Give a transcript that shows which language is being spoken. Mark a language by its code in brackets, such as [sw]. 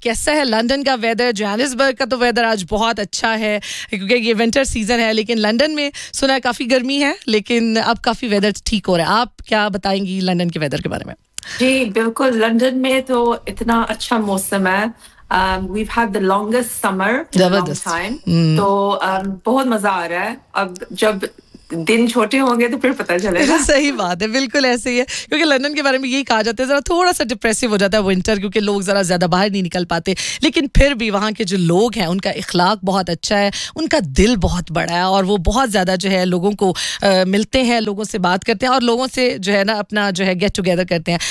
[hi] कैसा है लंदन का वेदर? जोहान्सबर्ग का तो वेदर आज बहुत अच्छा है क्योंकि ये विंटर सीजन है, लेकिन लंदन में सुना है काफी गर्मी है, लेकिन अब काफी वेदर ठीक हो रहा है. आप क्या बताएंगी लंदन के वेदर के बारे में? जी बिल्कुल, लंदन में तो इतना अच्छा मौसम है. [en] We've had the longest summer in a long time. [hi] तो बहुत मजा आ रहा है. अब जब दिन छोटे होंगे तो फिर पता चलेगा. सही बात है, बिल्कुल ऐसे ही है. क्योंकि लंदन के बारे में यही कहा जाता है जरा थोड़ा सा डिप्रेसिव हो जाता है विंटर, क्योंकि लोग जरा ज्यादा बाहर नहीं निकल पाते. लेकिन फिर भी वहाँ के जो लोग हैं उनका इखलाक बहुत अच्छा है, उनका दिल बहुत बड़ा है और वो बहुत ज्यादा जो है लोगों को मिलते हैं, लोगों से बात करते हैं और लोगों से जो है ना अपना जो है गेट टुगेदर करते हैं.